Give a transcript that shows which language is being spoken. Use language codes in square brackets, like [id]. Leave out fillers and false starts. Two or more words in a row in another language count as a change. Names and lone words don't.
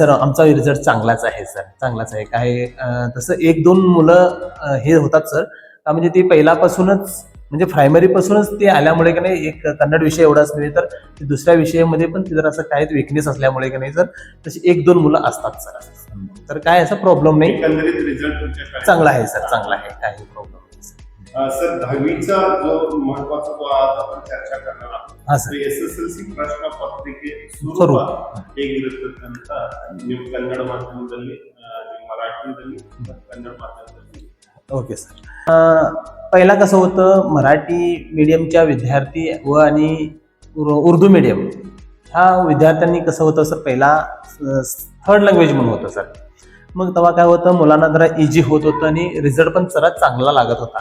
[mr] सर आमचा रिझल्ट चांगलाच आहे सर, चांगलाच आहे. काय तसं 1-2 मुलं हे होतात सर, म्हणजे ते पहिल्यापासूनच म्हणजे प्रायमरी पासूनच ते आल्यामुळे की नाही एक कन्नड विषय एवढाच नव्हे तर दुसऱ्या विषयामध्ये पण ते जर असं काय विकनेस असल्यामुळे की नाही सर तशी 1-2 मुलं असतात सर. तर काय असा प्रॉब्लेम नाही, एकंदरीत रिझल्ट तुमच्या शाळेचा चांगला आहे सर, चांगला आहे, काही प्रॉब्लेम नाही. सर 10वीचा जो महत्वाचा जो आज आपण चर्चा करणार आहोत हा सर. [kn] SSLC ಪ್ರಶ್ನೆ ಪತ್ರಿಕೆ ಸ್ವರೂಪ ಸ್ವರೂಪ ಹೇಗಿರುತ್ತದೆ ಅಂತ ನೀವು ಕನ್ನಡ ಮಾಧ್ಯಮದಲ್ಲಿ ಮರಾಠಿದಲ್ಲಿ ಕನ್ನಡ ಮಾಧ್ಯಮದಲ್ಲಿ [en] okay sir. [mr] पहिला कसं होतं, मराठी मीडियमच्या विद्यार्थी व आणि [en] Urdu medium [mr] ह्या विद्यार्थ्यांनी कसं होतं सर, पहिला [en] third language [mr] म्हणून होतं सर. मग तेव्हा काय होतं, मुलांना जरा इझी होत होतं आणि रिझल्ट पण जरा चांगला लागत होता.